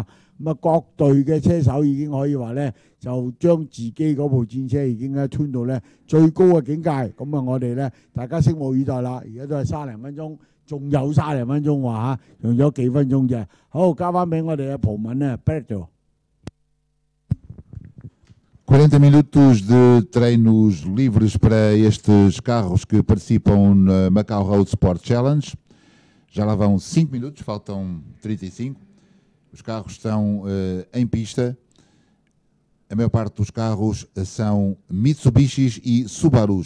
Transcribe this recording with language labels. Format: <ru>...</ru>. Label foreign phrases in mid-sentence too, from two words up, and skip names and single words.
<yue>咁啊，各隊嘅車手已經可以話咧，就將自己嗰部戰車已經咧 tune 到咧最高嘅境界。咁啊，我哋咧大家拭目以待啦。而家都係30零分鐘，仲有30零分鐘話嚇，用咗幾分鐘啫。好，交翻俾我哋嘅葡文咧 ，Berto。</yue> <pt>40 minutos de treinos livres para estes carros que participam na Macau Road Sport Challenge. Já lá vão 5 minutos, faltam 35. Os carros estão em pista. A maior parte dos carros são Mitsubishis e Subarus.</pt>